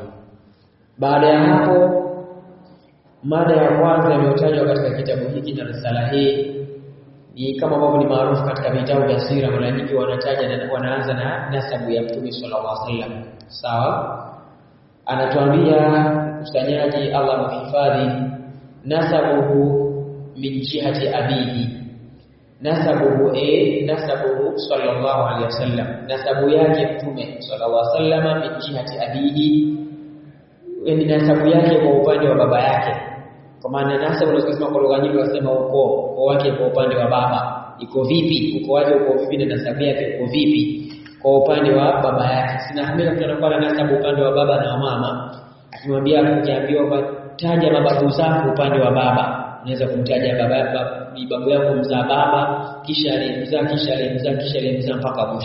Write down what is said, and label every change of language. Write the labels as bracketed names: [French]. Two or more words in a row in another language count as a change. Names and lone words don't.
[Swahili] Baada ya hapo, mada ya kwanza iliyotajwa katika kitabu hiki na risala hii ni kama ambavyo ni maarufu katika vitabu vya sira, mara nyingi wanataja na wanaanza na nasabu ya Mtume [Arabic] صلى الله عليه وسلم. [Swahili] Sawa? Anatuambia mkusanyaji, Allah muhifadhi, [Arabic] نسبه من جهة أبيه. نسبه صلى الله عليه وسلم, [Swahili] nasabu yake Mtume [Arabic] صلى الله عليه وسلم من جهة أبيه, [Swahili] ni nasabu yake kwa upande wa baba yake. Kwa maana nasabu unasema kwa lugha nyingi wasema ukoo wake kwa upande wa baba iko vipi, ukoo wake uko vipi na nasabu yake iko vipi kwa upande wa baba yake. Sinahamia mtu anakuwa na nasabu upande wa baba na wa mama, akimwambia ukiambiwa taja mababu zako upande wa baba, unaweza kumtaja babu yako mzaa baba, kisha alimzaa mpaka mwisho.